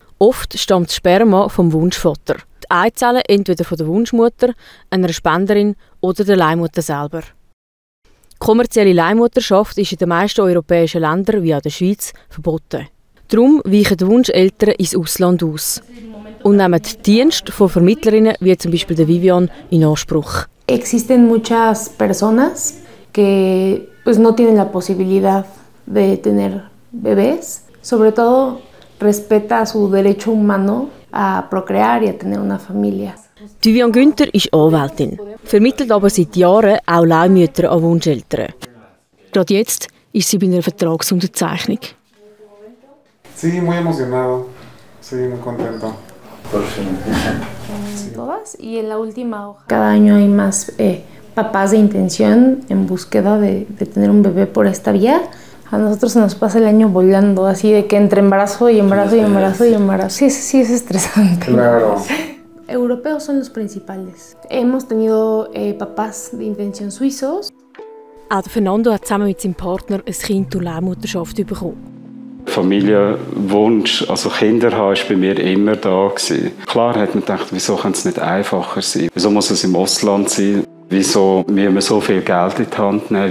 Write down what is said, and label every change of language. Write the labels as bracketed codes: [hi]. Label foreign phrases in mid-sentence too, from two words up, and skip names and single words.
[de] Oft stammt das Sperma vom Wunschvater. Die Eizelle entweder von der Wunschmutter, einer Spenderin oder der Leihmutter selber. Kommerzielle Leihmutterschaft ist in den meisten europäischen Ländern wie auch der Schweiz verboten. Darum weichen die Wunscheltern ins Ausland aus und nehmen die Dienste von Vermittlerinnen wie zum Beispiel der Vivian in Anspruch. [es] Existen muchas personas que pues no tienen la posibilidad de tener bebés. Sobre todo respeta su derecho humano a procrear y a tener una familia. [de] Vivian Günther ist Anwältin, vermittelt aber seit Jahren auch Leihmütter an Wunscheltern. Gerade jetzt ist sie bei einer Vertragsunterzeichnung. [es] Sí, muy emocionado. Sí, muy contento. Todas y en la última hoja. Cada año hay más papás de intención en búsqueda de tener un bebé por esta vía. A nosotros se nos pasa el año volando, así de que entre embarazo y embarazo y embarazo y embarazo. Sí, es estresante. Claro. Europeos son los principales. Hemos tenido papás de intención suizos. [de] Auch Fernando hat zusammen mit seinem Partner ein Kind durch Leihmutterschaft bekommen. Familienwunsch, also Kinder haben, war bei mir immer da gewesen. Klar hat man gedacht, wieso kann es nicht einfacher sein? Wieso muss es im Ausland sein? Wieso müssen wir so viel Geld in die Hand nehmen?